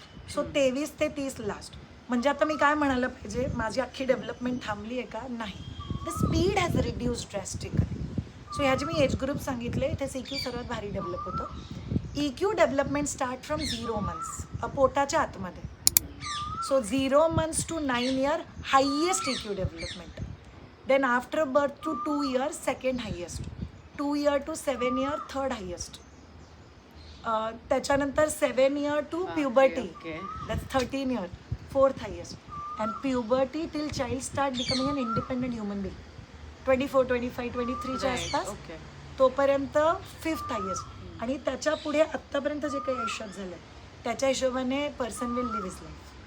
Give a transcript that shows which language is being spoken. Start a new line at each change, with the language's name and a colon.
Marathi: So 23 ते 30 last. म्हणजे आता मी काय म्हणायला पाहिजे, माझी अख्खी डेव्हलपमेंट थांबली आहे का, नाही.
English: The speed has reduced drastically. So
Marathi: ह्याचे मी एज ग्रुप सांगितले. इथे CQ सर्वात भारी डेव्हलप होतं.
English: EQ development start from 0 months,
Marathi: पोटाच्या आतमध्ये.
English: So 0 months to 9 year highest EQ development. Then after birth to 2 years second highest. 2 year to 7 year third highest. त्याच्यानंतर 7 year to puberty, that's 13 year fourth highest. And puberty till child start becoming an independent human being 24, 25,
Marathi: 23च्या आसपास, तोपर्यंत
English: 5th highest.
Marathi: आणि त्याच्या पुढे आत्तापर्यंत जे काही आयुष्यात झालं त्याच्या हिशोबाने
English: Person will live his life.